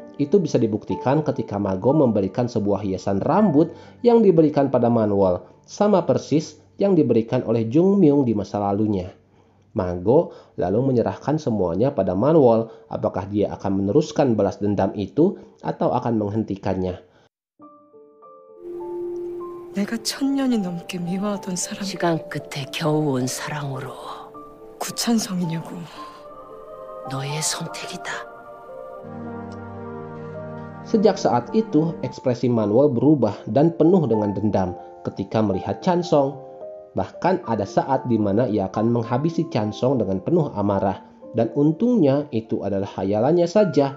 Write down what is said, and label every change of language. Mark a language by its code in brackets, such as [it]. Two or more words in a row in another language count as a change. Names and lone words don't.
[id] Itu bisa dibuktikan ketika Mago memberikan sebuah hiasan rambut yang diberikan pada Manwol, sama persis yang diberikan oleh Jung Myung di masa lalunya. Mago lalu menyerahkan semuanya pada Manwol, apakah dia akan meneruskan balas dendam itu atau akan menghentikannya. [ko] 내가 1000년이 넘게 미워하던 사람 시간 끝에 겨우 온 사랑으로 구찬성이냐고. 너의 선택이다. [id] Sejak saat itu, ekspresi Manwol berubah dan penuh dengan dendam ketika melihat Chansung. Bahkan ada saat di mana ia akan menghabisi Chansung dengan penuh amarah. Dan untungnya itu adalah khayalannya saja.